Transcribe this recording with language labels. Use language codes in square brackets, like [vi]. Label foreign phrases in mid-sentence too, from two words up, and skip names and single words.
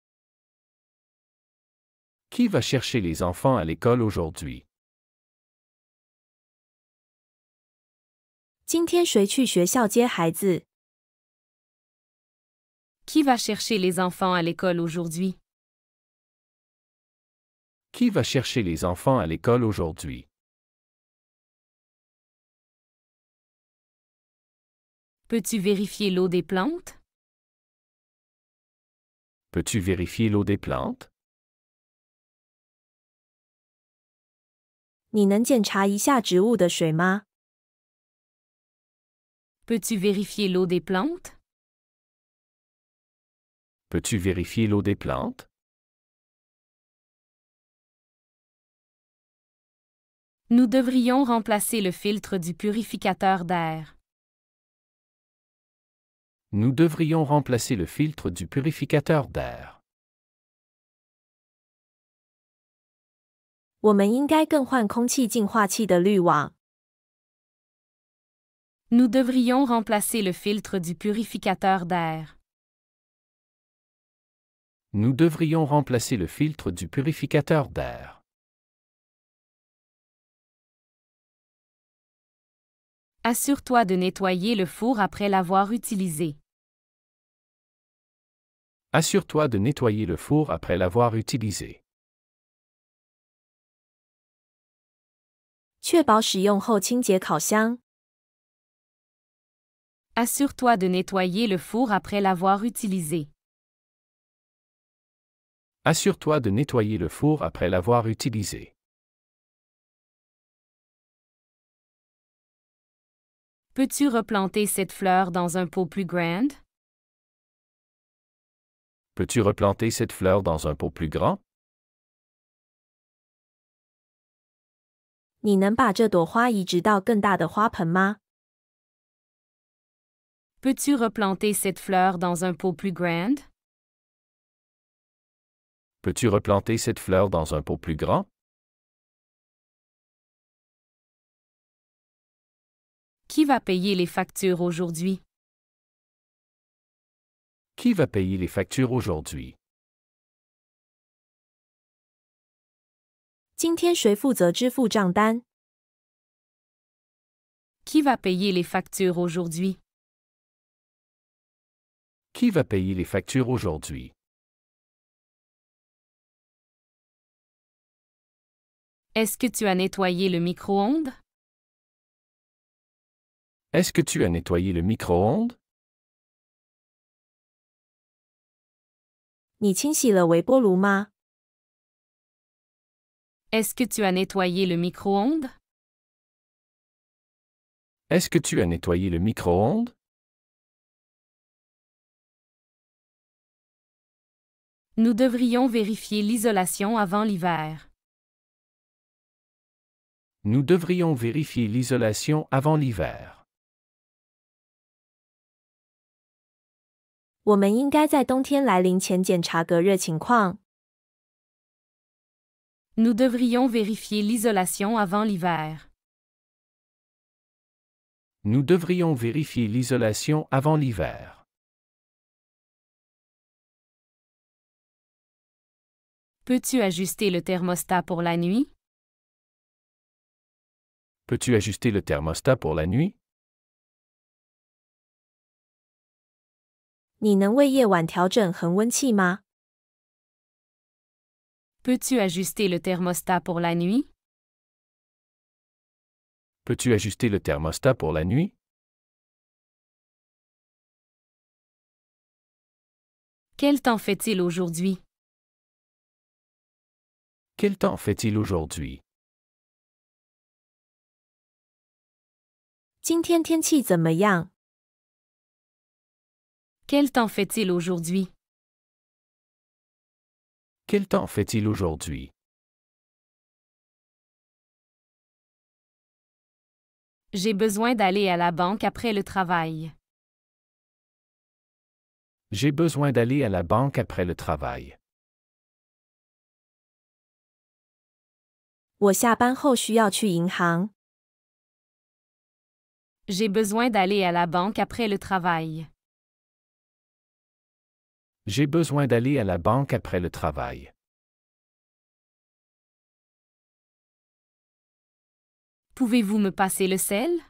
[fr] Qui va chercher les enfants à l'école aujourd'hui? [zh] 今天谁去学校接孩子？ [fr] Qui va chercher les enfants à l'école aujourd'hui? Qui va chercher les enfants à l'école aujourd'hui? Peux-tu vérifier l'eau des plantes? Peux-tu vérifier l'eau des plantes? [zh] 你能检查一下植物的水吗？ [fr] Peux-tu vérifier l'eau des plantes? Peux-tu vérifier l'eau des plantes? Nous devrions remplacer le filtre du purificateur d'air. Nous devrions remplacer le filtre du purificateur d'air. [zh] 我们应该更换空气净化器的滤网。 [fr] Nous devrions remplacer le filtre du purificateur d'air. Nous devrions remplacer le filtre du purificateur d'air. Assure-toi de nettoyer le four après l'avoir utilisé. Assure-toi de nettoyer le four après l'avoir utilisé. [zh] 确保使用后清洁烤箱。 [fr] Assure-toi de nettoyer le four après l'avoir utilisé. Assure-toi de nettoyer le four après l'avoir utilisé. Peux-tu replanter cette fleur dans un pot plus grand? Peux-tu replanter cette fleur dans un pot plus grand? [zh] 你能把这朵花移植到更大的花盆吗？ [fr] Peux-tu replanter cette fleur dans un pot plus grand? Peux-tu replanter cette fleur dans un pot plus grand? Qui va payer les factures aujourd'hui? Qui va payer les factures aujourd'hui? [zh] 今天谁负责支付账单？ [fr] Qui va payer les factures aujourd'hui? Qui va payer les factures aujourd'hui? Est-ce que tu as nettoyé le micro-ondes? Est-ce que tu as nettoyé le micro-ondes? [zh] 你清洗了微波炉吗？ [fr] Est-ce que tu as nettoyé le micro-ondes? Est-ce que tu as nettoyé le micro-ondes? Nous devrions vérifier l'isolation avant l'hiver. Nous devrions vérifier l'isolation avant l'hiver. [zh] 我们应该在冬天来临前检查隔热情况。 [fr] Nous devrions vérifier l'isolation avant l'hiver. Nous devrions vérifier l'isolation avant l'hiver. Peux-tu ajuster le thermostat pour la nuit? Peux-tu ajuster le thermostat pour la nuit? [zh] 你能为夜晚调整恒温器吗？ [fr] Peux-tu ajuster le thermostat pour la nuit? Peux-tu ajuster le thermostat pour la nuit? Quel temps fait-il aujourd'hui? Quel temps fait-il aujourd'hui? [zh] 今天天气怎么样？ [fr] Quel temps fait-il aujourd'hui? Quel temps fait-il aujourd'hui? J'ai besoin d'aller à la banque après le travail. J'ai besoin d'aller à la banque après le travail. [zh] 我下班后需要去银行。 [fr] J'ai besoin d'aller à la banque après le travail. J'ai besoin d'aller à la banque après le travail. Pouvez-vous me passer le sel?